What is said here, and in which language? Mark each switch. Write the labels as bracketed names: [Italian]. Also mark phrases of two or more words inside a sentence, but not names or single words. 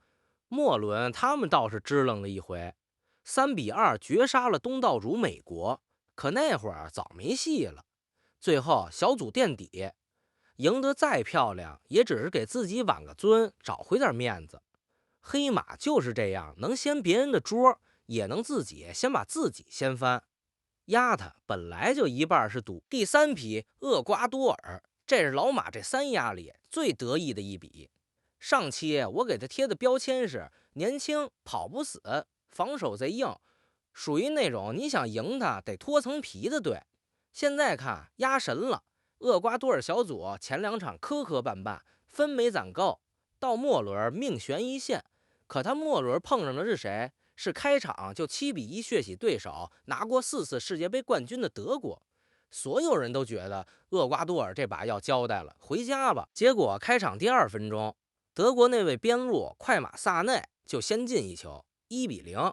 [Chinese] 末輪他們倒是支棱了一回，3比2絕殺了東道主美國，可那會兒早沒戲了。最後小組墊底，贏得再漂亮，也只是給自己挽個尊，找回點面子。黑馬就是這樣，能掀別人的桌，也能自己先把自己掀翻。丫他本來就一半是赌第3匹厄瓜多爾，這是老馬这3押里最得意的一筆。上期我給他貼的標籤是年輕、跑不死、防守賊硬，屬於那種你想贏他得脫層皮的隊。現在看壓神了，厄瓜多爾小組前2場磕磕绊绊，分沒攒夠，到末輪命懸一線。可他末輪碰上的是誰？是開場就7-1血洗對手，拿過4次世界杯冠軍的德國。所有人都覺得厄瓜多爾這把要交代了，回家吧。結果開場第2分鐘，德國那位邊路快馬薩內就先進一球，1-0。